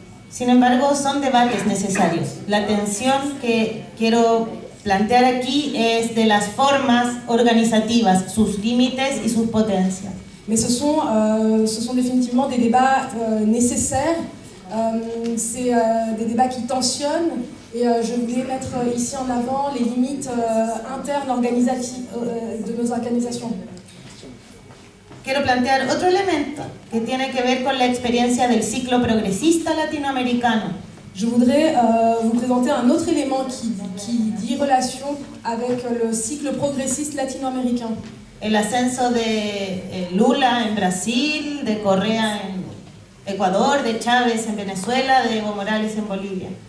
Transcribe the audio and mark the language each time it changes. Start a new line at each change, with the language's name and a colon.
Spanish: Sin embargo, son debates necesarios. La tensión que quiero plantear aquí es de las formas organizativas, sus límites y sus potencias.
French: Mais ce sont définitivement des débats nécessaires. C'est des débats qui tensionnent et je voulais mettre ici en avant les limites internes de nos organisations.
Spanish: Quiero plantear otro elemento que tiene que ver con la experiencia del ciclo progresista latinoamericano.
French: Je voudrais vous présenter un autre élément qui dit relation avec le cycle progressiste latino-américain.
Spanish: El ascenso de Lula en Brasil, de Correa en Ecuador, de Chávez en Venezuela, de Evo Morales en Bolivia.